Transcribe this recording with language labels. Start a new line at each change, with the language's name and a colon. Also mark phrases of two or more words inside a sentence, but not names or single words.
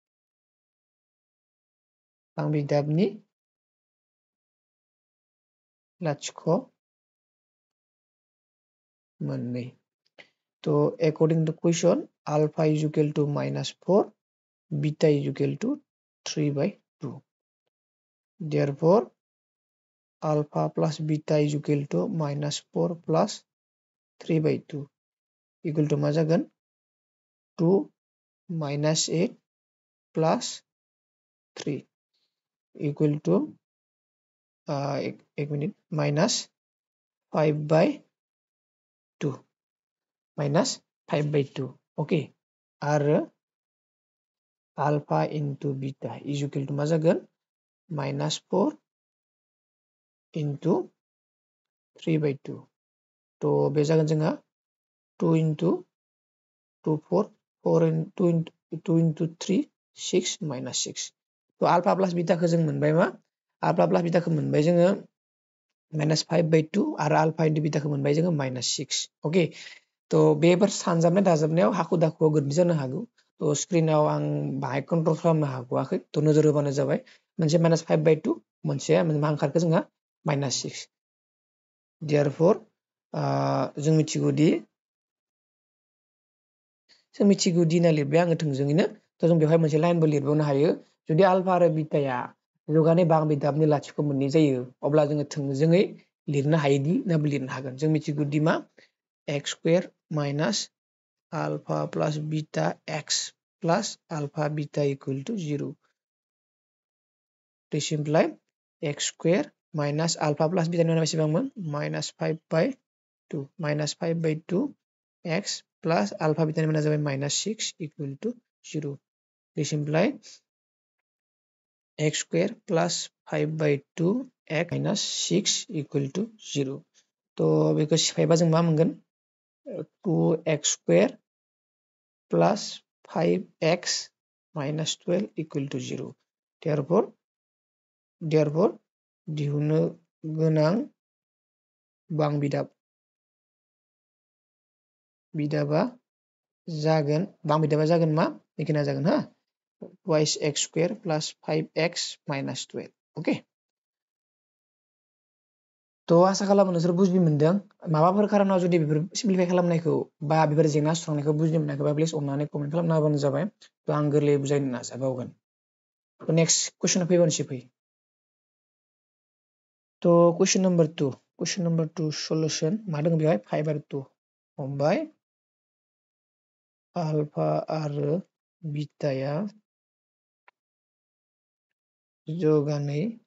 Bodo: बां बिदाबनि लाथिख' मोननै तो
English: according to question alpha is equal to -4 beta is equal to 3/2 therefore alpha plus beta is equal to -4 plus 3/2 equal to
Bodo: मा जागोन
English: 2 -8 plus 3 equal to
Hindi: एक मिनट
English: -5/2 -5/2 ओके आरो alpha into beta is equal to
Bodo: मा जागोन
English: -4
Bodo: into 3/2 तो बे जागोन जोंहा 2 into 2 4 into 3 6 -6 तो
English: alpha plus
Bodo: beta खौ जों मोनबाय मा
English: alpha plus beta
Bodo: खौ मोनबाय जोङो -5/2 आरो
English: alpha into beta
Bodo: खौ मोनबाय जोङो -6 ओके तो बेफोर सानजाबनाय दाजाबनायाव हाखु दाखुआव गोरोन्थि जानो हागौ तो स्क्रिनाव आं बाहाय कन्ट्रल खालामनो हागौआखै तो नोजोर होबानो जाबाय मोनसे -5/2 मोनसे मा ओंखारखो जोंहा -6 therefore जों मिथिगौदि होनना लिरबाय आङो थोंजोङैनो तो जों बेवहाय मोनसे लाइनबो लिरबावनो हायो जुदि आलफा आरो बीटाया जौगानाय बां बिदाबनि लाथिख' मोननै जायो अब्ला जोङो थोंजोङै लिरनो हायोदि नाबो लिरनो हागोन जों मिथिगौदि मा
English: x square minus alpha plus beta x plus alpha beta equal to 0 to simplify x square minus alpha plus beta
Bodo: नि बेसेबांमोन
English: -5/2 -5/2 x plus alpha beta
Bodo: नि जाबाय
English: -6 equal to 0 This implies x square plus 5/2 x minus 6 equal to 0.
Bodo: तो बेखौ सिफायबा जों मा मोनगोन
English: 2x square plus 5x minus 12 equal to 0.
Bodo: Therefore दिहुननो गोनां बिदाबा जागोन मा बेखिना जागोन हा
English: twice x square plus 5x minus 12. Okay.
Bodo: तो आशा खालामो नोंसोर बुजि मोनदों माबाफोर खारनाव जुदि बेफोर सिम्प्लिफाइ खालामनायखौ बा बेफोर जेंना सुस्रांनायखौ बुजि मोनाखैबा प्लिज अननानै कमेन्ट खालामना होबानो जाबाय तो आं गोरलैयै बुजायनो नाजाबावगोन तो
English: next question
Bodo: फैबानोसै फै तो
English: question number 2 solution
Bodo: मा दङ बेहाय 5/2 हमबाय अल्फा आरो बीटाया जगानै